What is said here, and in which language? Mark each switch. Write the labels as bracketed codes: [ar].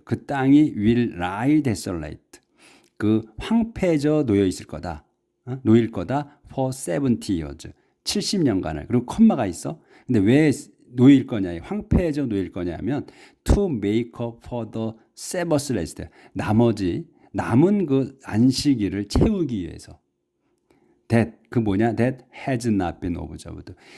[ko] 그 땅이 [en] will lie desolate. [ko] 그 황폐해져 놓여 있을 거다. 놓일 거다. [en] for 70 years. [ko] 70년간을. 그리고 콤마가 있어. 근데 왜 놓일 거냐? 황폐해져 놓일 거냐면 [en] to make up for the Sabbath rest. [ko] 남은 그 안식일을 채우기 위해서. [en] that that has not been observed.